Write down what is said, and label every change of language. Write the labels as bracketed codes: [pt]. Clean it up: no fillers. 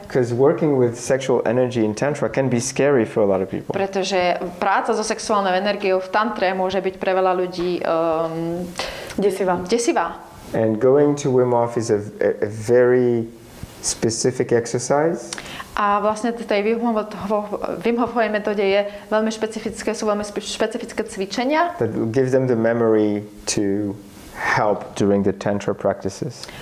[en] Because working with sexual energy in Tantra can be scary for a lot of people. [sk] Pretože práca so sexuálnou energiou v Tantre môže byť pre veľa ľudí desivá. [en] And going to Wim Hof is a very specific exercise. [sk] A vlastne v tej Wim Hofovej metóde je veľmi špecifické, sú veľmi špecifické cvičenia. [en] That gives them the memory to help during the Tantra practices.